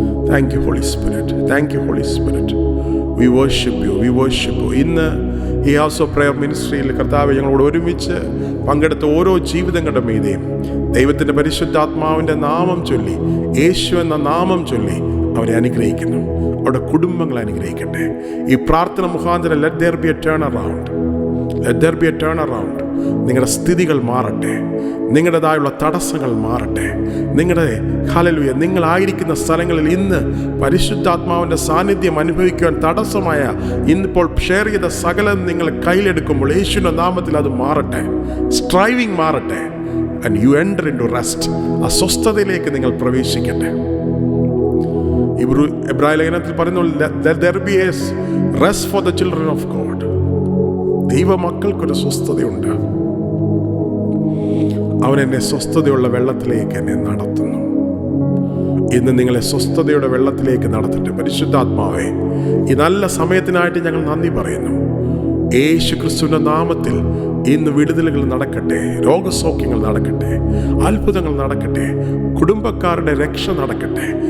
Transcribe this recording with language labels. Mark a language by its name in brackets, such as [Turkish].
[English] Thank you Holy Spirit. Thank you Holy Spirit. We worship you. We worship you. [Malayalam] ഇന്ന് ഈ house of prayer മിനിസ്ട്രിയിൽ കർത്താവേ, ഞങ്ങളോട് ഒരുമിച്ച് പങ്കെടുത്ത ഓരോ ജീവിതങ്ങളുടെ മീതെയും ദൈവത്തിൻ്റെ പരിശുദ്ധാത്മാവിൻ്റെ നാമം ചൊല്ലി, യേശു എന്ന നാമം ചൊല്ലി അവരെ അനുഗ്രഹിക്കുന്നു. അവരുടെ കുടുംബങ്ങളെ അനുഗ്രഹിക്കട്ടെ. ഈ പ്രാർത്ഥന മുഖാന്തരം [English] let there be a turnaround. Let there be a turnaround. [Malayalam] നിങ്ങളുടെ സ്ഥിതികൾ മാറട്ടെ, നിങ്ങളുടേതായുള്ള തടസ്സങ്ങൾ മാറട്ടെ. നിങ്ങളുടെ ഹല്ലേലൂയ നിങ്ങളായിരിക്കുന്ന സ്ഥലങ്ങളിൽ ഇന്ന് പരിശുദ്ധാത്മാവിൻ്റെ സാന്നിധ്യം അനുഭവിക്കുവാൻ തടസ്സമായ ഇന്നിപ്പോൾ ഷെയർ ചെയ്ത സകലം നിങ്ങൾ കയ്യിലെടുക്കുമ്പോൾ യേശുവിൻ്റെ നാമത്തിൽ അത് മാറട്ടെ. സ്ട്രൈവിംഗ് മാറട്ടെ. [English] and you enter into rest. [Malayalam] ആ സ്വസ്ഥതയിലേക്ക് നിങ്ങൾ പ്രവേശിക്കട്ടെ. എബ്രായ ലേഖനത്തിൽ പറയുന്നു [English] let there be a rest for the children of God. [Malayalam] ദൈവമക്കൾക്കൊരു സ്വസ്ഥതയുണ്ട്. അവൻ എന്നെ സ്വസ്ഥതയുള്ള വെള്ളത്തിലേക്ക് എന്നെ നടത്തുന്നു. ഇന്ന് നിങ്ങളെ സ്വസ്ഥതയുടെ വെള്ളത്തിലേക്ക് നടത്തട്ടെ. പരിശുദ്ധാത്മാവേ, ഈ നല്ല സമയത്തിനായിട്ട് ഞങ്ങൾ നന്ദി പറയുന്നു. യേശു ക്രിസ്തുവിന്റെ നാമത്തിൽ ഇന്ന് വിടുതലുകൾ നടക്കട്ടെ, രോഗസൗഖ്യങ്ങൾ നടക്കട്ടെ, അത്ഭുതങ്ങൾ നടക്കട്ടെ, കുടുംബക്കാരുടെ രക്ഷ നടക്കട്ടെ.